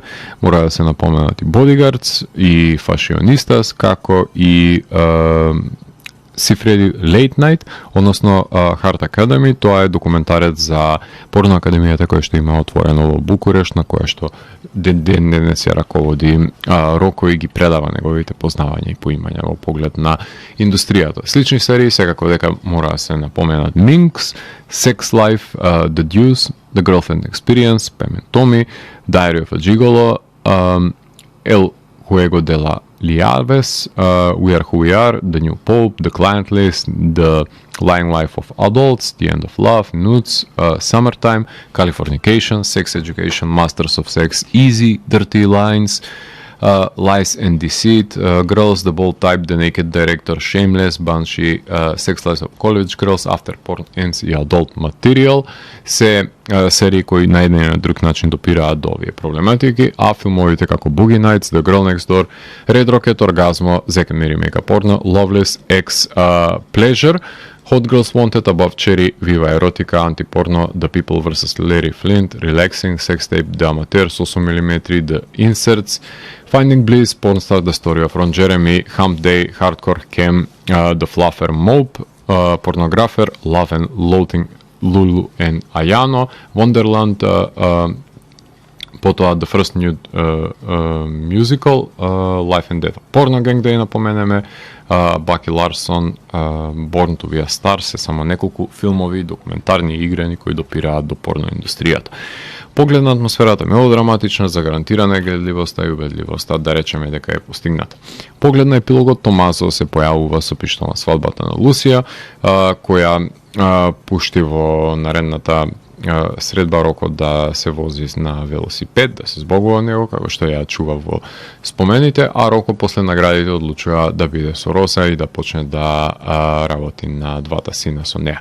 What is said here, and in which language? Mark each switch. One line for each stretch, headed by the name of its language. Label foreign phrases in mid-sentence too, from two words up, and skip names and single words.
Macedonian: Мора да се напоменат и Бодигардс и Фашионистас, како и Сифреди Late Night, односно Heart Academy. Тоа е документарец за порно академијата која што има отворено во Букурешт, на која што денес ја раководи Роко и ги предава неговите познавања и поимања во поглед на индустријата. Слични серии секако дека мора да се напоменат Minx, Sex Life, The Deuce, The Girlfriend Experience, Pam and Tommy, Diary of a Gigolo, El Juego de la Liaves, We Are Who We Are, The New Pope, The Client List, The Lying Life of Adults, The End of Love, Nudes, Summertime, Californication, Sex Education, Masters of Sex, Easy, Dirty Lines, Lies and Deceit, Girls, The Bold Type, The Naked Director, Shameless, Banshee, Sex Lives of College Girls, After Porn Ends и Adult Material, се серии кои на еден или друг начин допираат до овие проблематики, а филмовите како Boogie Nights, The Girl Next Door, Red Rocket, Orgasmo, Zack and Miri Make Porno, Loveless, X, Pleasure, Hot Girls Wanted, Above Cherry, Viva Erotica, Anti-Porno, The People vs. Larry Flint, Relaxing, Sex Tape, The Amateur, 8mm, The Inserts, Finding Bliss, Pornstar, The Story of Ron Jeremy, Hump Day, Hardcore Cam, The Fluffer Mope, Pornographer, Love and Loathing, Lulu and Ayano, Wonderland, потоа The First Nude Musical, Life and Death of Porno Gang да ја напоменеме, Баки Ларсон, Born to be a Star, се само неколку филмови, документарни играни кои допираат до порно индустријата. Поглед на атмосферата мелодраматична, загарантирана е гледливоста и убедливоста, да речеме дека е постигната. Поглед на епилогот, Томазо се појавува со пиштол на свадбата на Лусија, која пушти во наредната средба Роко да се вози на велосипед, да се збогува него, како што ја чува во спомените, а Роко после наградите одлучува да биде со Роса и да почне да работи на двата сина со неа.